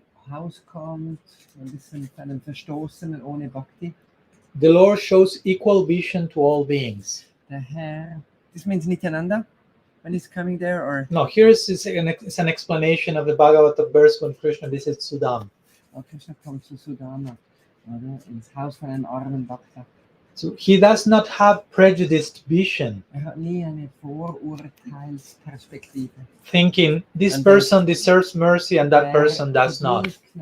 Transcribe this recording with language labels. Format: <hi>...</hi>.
<de>Haus kommt, ein bisschen von einem Verstoßenen ohne Bhakti.</de> <en>The Lord shows equal vision to all beings.</en> <de>Der Herr,</de> <en>this means</en> <de>miteinander</de> <en>when he's coming there, or? No, here is an explanation of the Bhagavata verse when Krishna visits Sudam.</en> <de>Oh, Krishna kommt zu Sudama, oder? Ins Haus von einem armen Bhakta.</de> <en>So he does not have prejudiced vision.</en> <de>Hat nie eine Vorurteilsperspektive.</de> <en>Thinking this person deserves mercy and that person does not.</en>